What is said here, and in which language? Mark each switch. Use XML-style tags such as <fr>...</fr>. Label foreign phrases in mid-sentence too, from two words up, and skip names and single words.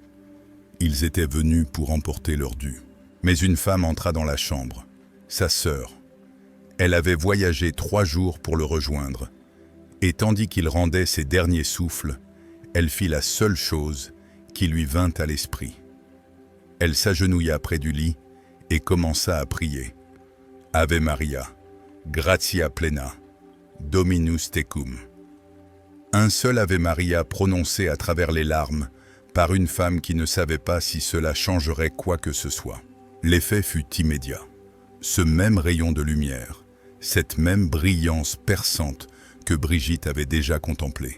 <fr>Ils étaient venus pour emporter leur dû. Mais une femme entra dans la chambre, sa sœur. Elle avait voyagé 3 jours pour le rejoindre, et tandis qu'il rendait ses derniers souffles, elle fit la seule chose qui lui vint à l'esprit. Elle s'agenouilla près du lit et commença à prier.</fr> <la>Ave Maria, gratia plena, Dominus tecum.</la> <fr>Un seul Ave Maria prononcé à travers les larmes par une femme qui ne savait pas si cela changerait quoi que ce soit. L'effet fut immédiat. Ce même rayon de lumière, cette même brillance perçante que Brigitte avait déjà contemplée.</fr>